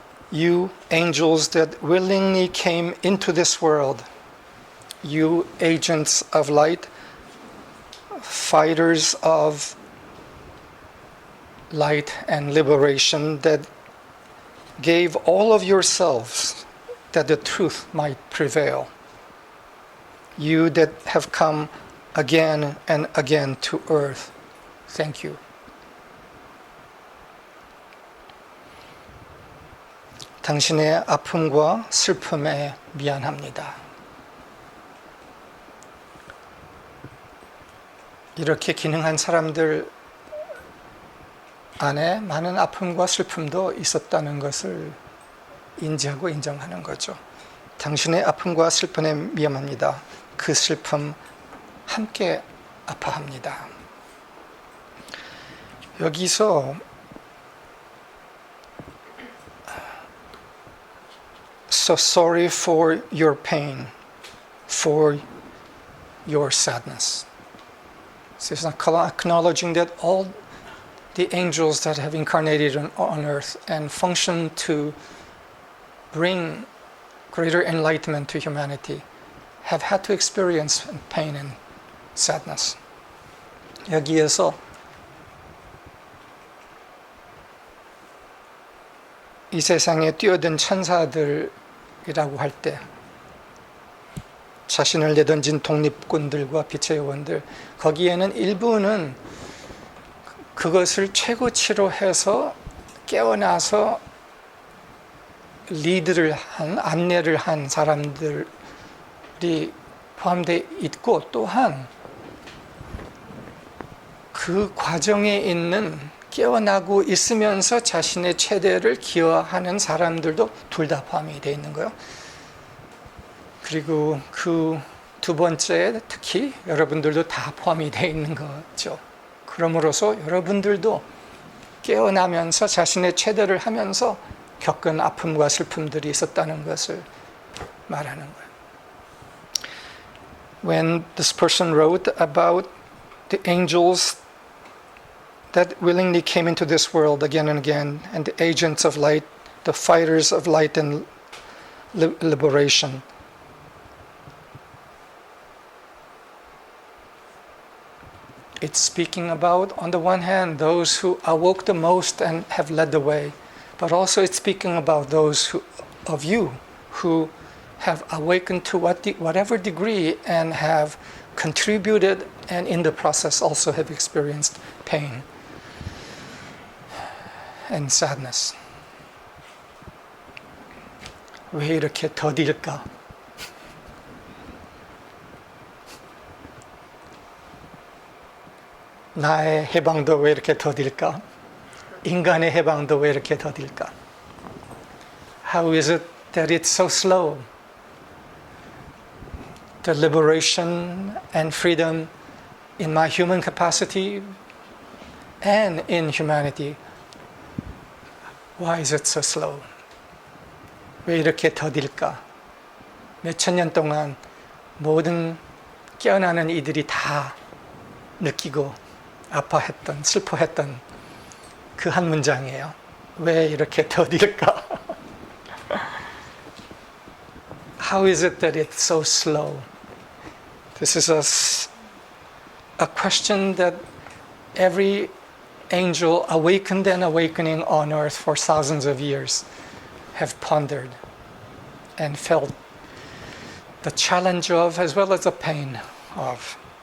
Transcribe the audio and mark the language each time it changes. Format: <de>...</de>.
<en>You angels that willingly came into this world, you agents of light, fighters of light and liberation, that gave all of yourselves that the truth might prevail. You that have come again and again to earth, thank you.</en> <ko>당신의 아픔과 슬픔에 미안합니다. 이렇게 기능한 사람들 안에 많은 아픔과 슬픔도 있었다는 것을 인지하고 인정하는 거죠. 당신의 아픔과 슬픔에 미안합니다. 그 슬픔 함께 아파합니다. 여기서</ko> <en>So sorry for your pain, for your sadness. This is acknowledging that all the angels that have incarnated on earth and function to bring greater enlightenment to humanity have had to experience pain and sadness.</en> <ko>여기에서 이 세상에 뛰어든 천사들이라고 할 때 자신을 내던진 독립군들과 빛의 요원들, 거기에는 일부는 그것을 최고치로 해서 깨어나서 리드를 한, 안내를 한 사람들이 포함되어 있고, 또한 그 과정에 있는 깨어나고 있으면서 자신의 최대를 기여하는 사람들도 둘 다 포함이 되어 있는 거예요. 그리고 그 두 번째에 특히 여러분들도 다 포함이 되어 있는 거죠. 그러므로서 여러분들도 깨어나면서 자신의 최대를 하면서 겪은 아픔과 슬픔들이 있었다는 것을 말하는 거예요.</ko> <en>When this person wrote about the angels that willingly came into this world again and again, and the agents of light, the fighters of light and liberation, it's speaking about, on the one hand, those who awoke the most and have led the way, but also it's speaking about those of you who have awakened to whatever degree and have contributed, and in the process also have experienced pain and sadness.</en> <ko>왜 이렇게 더딜까? 나의 해방도 왜 이렇게 더딜까? 인간의 해방도 왜 이렇게 더딜까?</ko> <en>How is it that it's so slow? The liberation and freedom in my human capacity and in humanity. Why is it so slow?</en> <ko>왜 이렇게 더딜까? 몇천 년 동안 모든 깨어나는 이들이 다 느끼고 아파했던, 슬퍼했던 그 한 문장이에요. 왜 이렇게 더딜까?</ko> <en>How is it that it's so slow? This is a question that every angel awakened and awakening on earth for thousands of years have pondered and felt the challenge of, as well as the pain of.</en>